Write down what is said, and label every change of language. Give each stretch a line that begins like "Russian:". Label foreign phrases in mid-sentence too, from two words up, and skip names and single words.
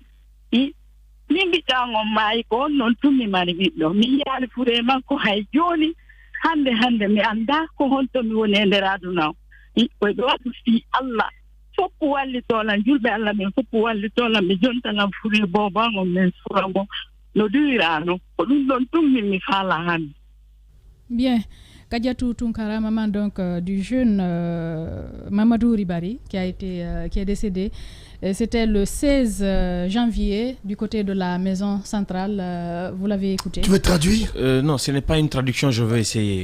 Fula: min ɓiɗɗan on maayi ko on noon tummi mari ɓiɗɗo mi yaali fure makko hay jooni hannde mi annda ko honto mi woni e nder aduna o koyeɓe waɗu fi Allah foppu wallitolan julɓe Allah men foppu wallitolan ɓe jontalan fure boban on min suuramo no duwirano ko ɗum ɗon tummin mi faala hannde.
French: Bien. Kadiatou Tounkara, maman donc du jeune Mamadou Ribari qui est décédé. C'était le 16 janvier du côté de la maison centrale. Vous l'avez écouté. Tu veux traduire? Non, ce n'est pas une traduction, je veux essayer.